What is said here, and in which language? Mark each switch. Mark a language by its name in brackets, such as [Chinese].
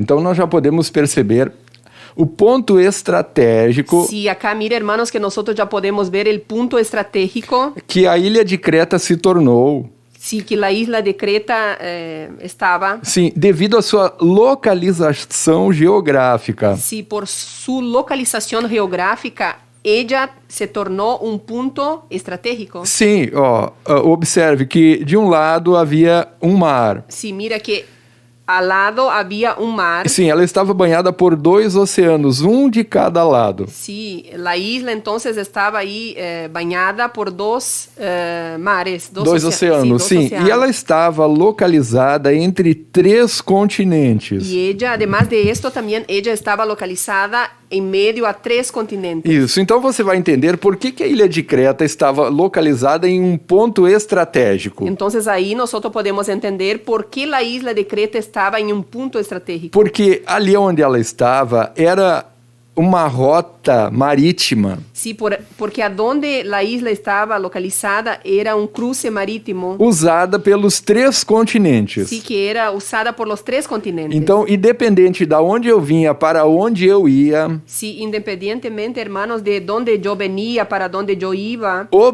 [Portuguese] Então, nós já podemos perceber o ponto estratégico [Spanish] Sí, acá mira, hermanos, que nosotros ya podemos ver el punto estratégico. [Portuguese] que a ilha de Creta se tornou. [Spanish] Sí, que la isla de Creta estaba. [Portuguese] Sim, devido à sua localização geográfica. [Spanish] Sí, por su localización geográfica, ella se tornó un punto estratégico. [Portuguese] Sim, observe que de um lado havia um mar. [Spanish] Sí, mira que al lado había un mar. [Portuguese] Sim, ela estava banhada por 2 oceanos, um de cada lado. [Spanish] Sí, la isla entonces estaba ahí bañada por dos mares. [Portuguese] Dois oceanos, [Spanish] sí, [Portuguese] sim. [Spanish] dos [Portuguese] E [Spanish] océanos. [Portuguese] ela estava localizada entre 3 continentes. [Spanish] Y ella, además de esto, también ella estaba localizada en medio a 3 continentes. [Portuguese] Isso, então você vai entender por que a ilha de Creta estava localizada em um ponto estratégico. [Spanish] Entonces ahí nosotros podemos entender por qué la isla de Creta estaba en un punto estratégico. [Portuguese] Porque ali onde ela estava era uma rota marítima [Spanish] Sí, porque a donde la isla estaba localizada era un cruce marítimo. [Portuguese] usada pelos 3 continentes. [Spanish] Sí, que era usada por los 3 continentes. [Portuguese] Então, independente de onde eu vinha para onde eu ia, [Spanish] Sí, independientemente, hermanos, de donde yo venía, para donde yo iba,